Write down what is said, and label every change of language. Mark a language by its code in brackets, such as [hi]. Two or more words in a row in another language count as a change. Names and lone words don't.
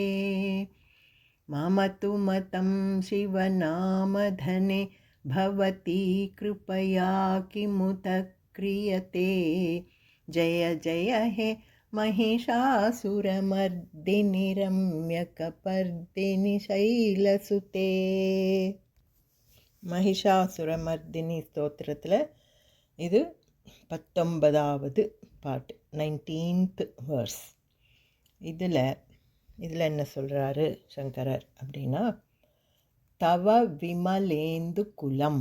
[sa] मम तु मतं शिवनामधने भवती कृपया किमुत क्रियते। जय जय हे महिषासुरमर्दिनि रम्यकपर्दिनि शैलसुते. [ta] மகிஷாசுரமர்தினி ஸ்தோத்திரத்தில் இது 19வது பாட்டு, [en] 19th verse. [ta] இதில் என்ன சொல்கிறாரு சங்கரர் அப்படின்னா, [sa] तव विमलेन्दु कुलं.